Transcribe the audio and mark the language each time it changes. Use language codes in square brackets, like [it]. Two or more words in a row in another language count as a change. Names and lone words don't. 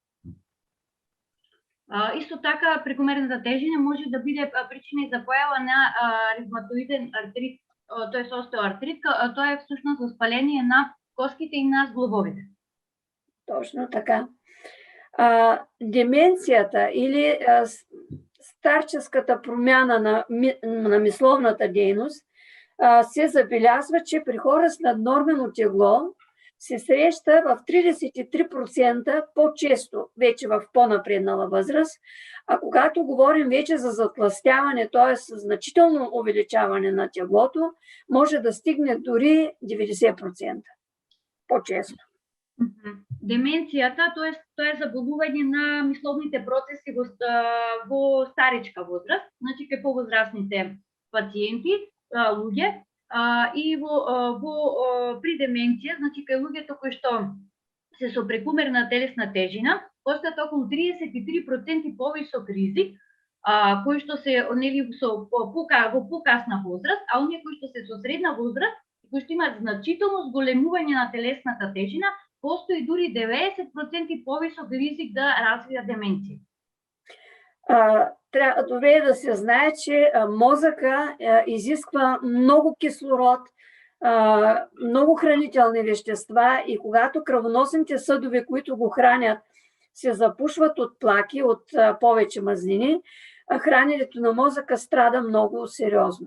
[mk] Исто така, прекомерната тежина може да биде причина за појава на ревматоиден артрит, т.е. остеоартрит. Тоа е всушност възпаление на костките и на зглобовите. [bg] Точно така. Деменцията или старческата промяна на мисловната дейност се забелязва, че при хора с наднормено тегло се среща в 33% по-често, вече в по-напреднала възраст, а когато говорим вече за затлъстяване, т.е. значително увеличаване на теглото, може да стигне дори 90% по-често. [mk] Деменцијата, тоа е заболување на мисловните процеси во старечка возраст, значи кај повозрастните пациенти, луѓе, и при деменција, значи кај луѓето кои што се со прекумерна телесна тежина, постојат околу 33% повисок ризик, кои што се нели во покасна возраст, а оние кои што се со средна возраст, кои што имаат значително зголемување на телесната тежина, постои дури 90% повисок ризик да развијат деменција. [bg] Трябва добре да се знае, че мозъка изисква много кислород, много хранителни вещества и когато кръвоносните съдове, които го хранят, се запушват от плаки, от повече мазнини, храненето на мозъка страда много сериозно.